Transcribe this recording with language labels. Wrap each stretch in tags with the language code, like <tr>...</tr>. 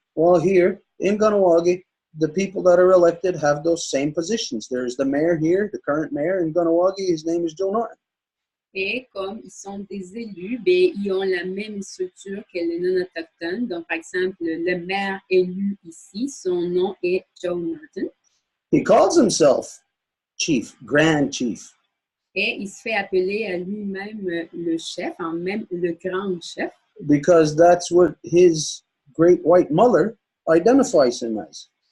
<en>Well, here in Ganawagi, the people that are elected have those same positions. There's the mayor here, the current mayor in Ganawagi. His name is Joe Norton.</en> <fr>Et comme ils sont des élus, ben, ils ont la même structure que les non-autochtones. Donc, par exemple, le maire élu ici, son nom est Joe Norton.</fr> <en>He calls himself chief, grand chief.</en> <fr>Et il se fait appeler à lui-même le chef, même le grand chef.</fr> <en>Because that's what his great white mother identifies him as.</en>